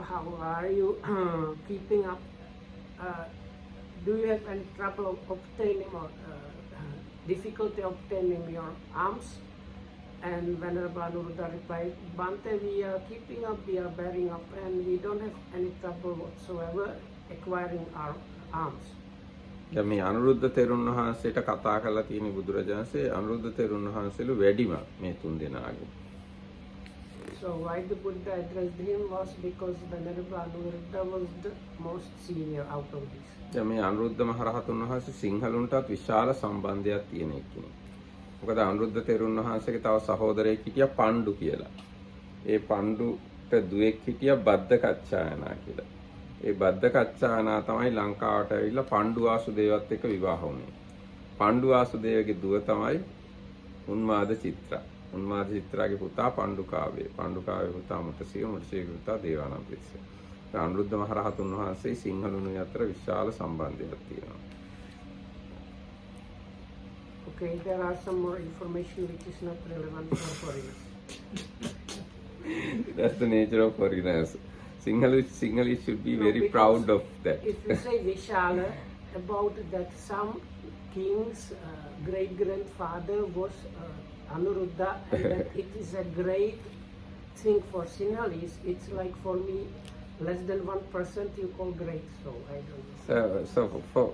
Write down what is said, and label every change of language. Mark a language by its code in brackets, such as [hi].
[en] How are you keeping up? Do you have any trouble obtaining or difficulty obtaining your alms? And Venerable Anuruddha replied, Bhante, we are keeping up, we are bearing up, and we don't have any trouble whatsoever acquiring our alms. [si] දැන් මේ අනුරුද්ධ තෙරුන් වහන්සේට කතා කරලා තියෙන බුදුරජාණන්සේ අනුරුද්ධ තෙරුන් වහන්සේලු වැඩිම මේ තුන් දෙනාගේ. [en] So why the Buddha addressed him was because Venerable Anuruddha was the most senior out of this. [si] දැන් මේ අනුරුද්ධ මහරහතුන් වහන්සේ සිංහලුන්ටත් විශාල සම්බන්ධයක් තියෙන කෙනෙක්. මොකද අනුරුද්ධ තෙරුන් වහන්සේගේ තව සහෝදරයෙක් හිටියා පණ්ඩු කියලා. ඒ පණ්ඩුට දුවෙක් හිටියා බද්දකච්චායනා කියලා. ඒ බද්දකච්චායනා තමයි ලංකාවට ඇවිල්ලා පණ්ඩු වාසුදේවත් එක්ක විවාහ වුණේ. පණ්ඩු වාසුදේවගේ දුව තමයි උන්මාද චිත්‍රා. උන්මාද චිත්‍රාගේ පුතා පණ්ඩුකාවේ. පණ්ඩුකාවේ පුතා මුටසියගේ පුතා දේවානම්පිරිස. අනුරුද්ධ මහරහතුන් වහන්සේ සිංහලුන් අතර විශාල සම්බන්ධයක් තියෙනවා. [en] Okay, there are some more information which is not relevant for foreigners. That's the nature of foreigners. Sinhalese should be very proud of that. If you say Vishala about that some king's great-grandfather was Anuruddha and that it is a great thing for Sinhalese, it's like for me less than 1% you call great, so I don't know.